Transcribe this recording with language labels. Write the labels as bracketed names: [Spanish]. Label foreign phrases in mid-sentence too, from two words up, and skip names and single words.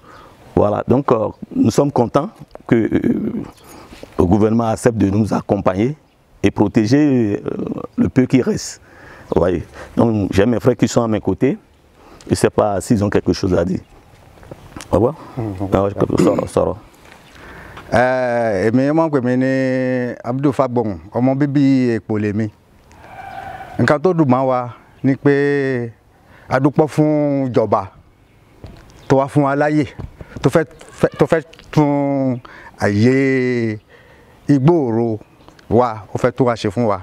[French] Voilà, donc nous sommes contents que le gouvernement accepte de nous accompagner et protéger le peu qui reste. Vous voyez. Donc j'ai mes frères qui sont à mes côtés. Je ne sais pas s'ils ont quelque chose à dire. Au revoir. [Yoruba] Èmi mọ̀ pé mi ní Abdul Fagbon ọmọ bíbí Èkó lèmi. Nǹkan tó dùn mọ́ wa ni pé a dúpẹ́ fún ìjọba tó wá fún wa láyè tó fẹ́ tún àyè Ìgbòòrò wa ó fẹ́ tún wá ṣe fún wa.